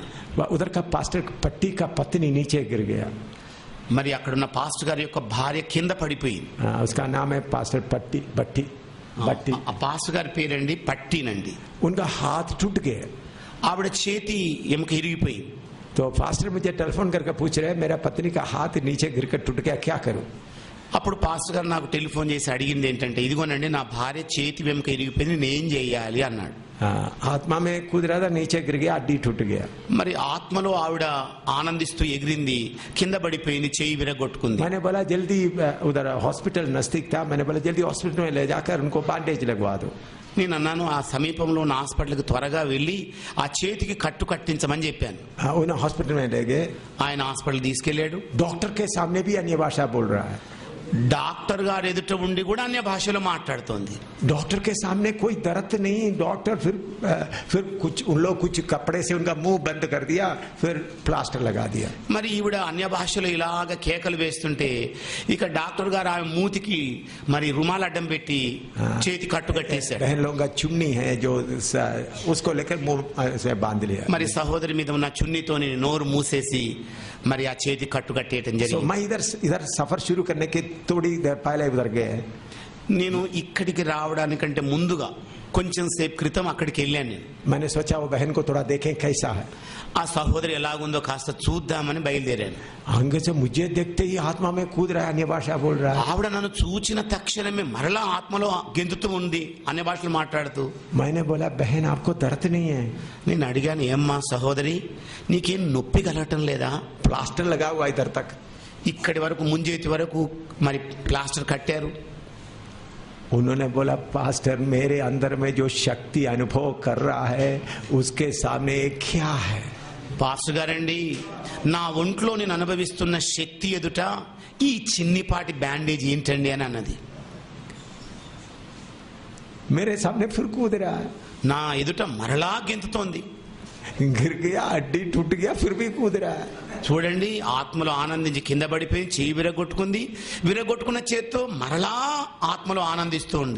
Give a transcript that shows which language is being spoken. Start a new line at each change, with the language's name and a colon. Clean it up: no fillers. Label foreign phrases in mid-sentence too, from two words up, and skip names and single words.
Hindi: उधर का पास्टर पट्टी का पत्नी नीचे गिर गया.
Telugu: మరి అక్కడున్న పాస్టర్ గారి యొక్క భార్య కింద పడిపోయింది.
Hindi: उसका नाम है पास्टर बट्टी.
Telugu: ఆ పాస్టర్ గారి పేరండి పట్టినండి.
Hindi: उनका हाथ टूट गया.
Telugu: ఆవిడ చేతి ఎముక ఇరిగిపోయింది.
Hindi: तो पास्टर मुझे टेलीफोन करके पूछ रहे मेरा पत्नी का हाथ नीचे गिरकर टूट गया, क्या करूं?
Telugu: అప్పుడు పాస్టర్ గారు నాకు టెలిఫోన్ చేసి అడిగింది ఏంటంటే, ఇదిగోనండి నా భార్య చేతి వెనుక ఇరిగిపోయింది, నేను ఏం చేయాలి అన్నాడు.
Hindi: आत्मा में कूद रहा था, नीचे गिर गया, हड्डी टूट गया.
Telugu: మరి ఆత్మలో ఆవిడ ఆనందిస్తూ ఎగిరింది, కింద పడిపోయింది, చెయ్యి విరగొట్టుకుంది.
Hindi: मैंने बोला जल्दी, उधर हॉस्पिटल नजदीक था, मैंने बोला जल्दी हॉस्पिटल में ले जाकर उनको बैंडेज लगवा दो.
Telugu: నేను అన్నాను, ఆ సమీపంలో ఉన్న హాస్పిటల్కి త్వరగా వెళ్ళి ఆ చేతికి కట్టు కట్టించమని చెప్పాను.
Hindi: उन्हें हॉस्पिटल में ले गए.
Telugu: ఆయన హాస్పిటల్ తీసుకెళ్లాడు.
Hindi: डॉक्टर के सामने भी अन्य भाषा बोल रहा है.
Telugu: డాక్టర్ గారు ఎదుట ఉండి కూడా అన్య భాషలో మాట్లాడుతోంది.
Hindi: डॉक्टर के सामने कोई दर्द नहीं. डॉक्टर फिर कुछ उन लोग कुछ कपड़े से उनका मुंह बंद कर दिया, फिर प्लास्टर लगा दिया.
Telugu: మరి ఈవిడ అన్య భాషలో ఇలాగ కేకలు వేస్తుంటే ఇక డాక్టర్ గారు ఆమె మూతికి మరి రుమాలు అడ్డం పెట్టి చేతి కట్టు కట్టేశాడు.
Hindi: बहन लोगों का चुन्नी है जो उसको लेकर मुंह से बांध लिया.
Telugu: మరి సహోదరి మీద ఉన్న చున్నీతోని నోరు మూసేసి మరి ఆ చేతి కట్టు కట్టేయటం జరిగింది.
Hindi: मैं इधर सफर शुरू करने के थोड़ी देर पहले उधर गए.
Telugu: నేను ఇక్కడికి రావడానికంటే ముందుగా కొంచెం సేపు క్రితం అక్కడికి వెళ్ళాను. నేను
Hindi: मैंने सोचा वो बहन को थोड़ा देखें कैसा है.
Telugu: ఆ సహోదరి ఎలాగుందో కాస్త చూద్దామని బయలుదేరాను.
Hindi: आगे से मुझे देखते ही आत्मा में कूद रहा है, अन्य भाषा बोल रहा है.
Telugu: ఆవిడ నన్ను చూచిన తక్షణమే మరలా ఆత్మలో గెంతుతూ ఉంది, అన్య భాషలు మాట్లాడుతూ.
Hindi: मैंने बोला बहन आपको दर्द नहीं है.
Telugu: నేను అడిగాను, ఏమ్మా సహోదరి నీకేం నొప్పి కలగటం లేదా?
Hindi: प्लास्टर लगा हुआ इधर तक.
Telugu: ఇక్కడి వరకు ముంజేతి వరకు మరి ప్లాస్టర్ కట్టారు.
Hindi: उन्होंने बोला पास्टर मेरे अंदर में जो शक्ति अनुभव कर रहा है उसके सामने क्या है?
Telugu: పాస్టర్ గారండి, నా ఒంట్లో నేను అనుభవిస్తున్న శక్తి ఎదుట ఈ చిన్నిపాటి బ్యాండేజ్ ఏంటండి అని అన్నది.
Hindi: मेरे सामने फिर कूद रहा है.
Telugu: నా ఎదుట మరలా గెంతుతోంది.
Hindi: गिर गया, हड्डी टूट गया, फिर भी कूद रहा है.
Telugu: చూడండి, ఆత్మలో ఆనందించి కింద పడిపోయి చెయ్యి విరగొట్టుకుంది, విరగొట్టుకున్న చేత్తో మరలా ఆత్మలో ఆనందిస్తూ ఉంది.